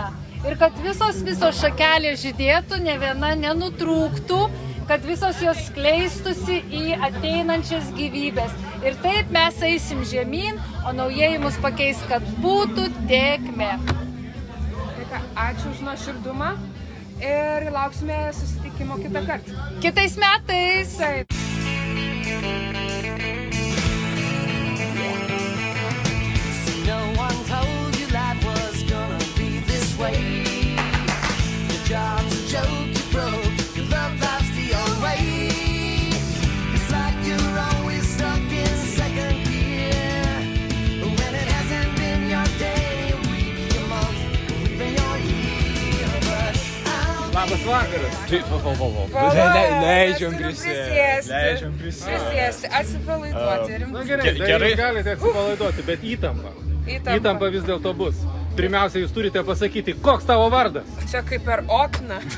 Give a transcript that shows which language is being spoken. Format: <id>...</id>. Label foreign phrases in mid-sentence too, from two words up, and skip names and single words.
<lt>Ir kad visos šakelės žydėtų, ne viena nenutrūktų, kad visos jos skleistusi į ateinančias gyvybės. Ir taip mes eisim žemyn, o naujieji mus pakeis, kad būtų tėkmė. Ačiū už nuoširdumą ir lauksime susitikimo kitą kartą. Kitais metais. Taip.</lt> <en>No one told you life was gonna be this way. Your job's a joke you broke, your love life's the old way. It's like you're always stuck in second gear. When it hasn't been your day, week, your month, even your year. But</en> <lt>Labas vakaras. Leidžiam prisėsti. Atsipalaiduoti. Gerai, galite atsipalaiduoti, bet įtampa. Įtampa vis dėlto bus. Pirmiausia, jūs turite pasakyti, koks tavo vardas? Čia kaip per okną.</lt>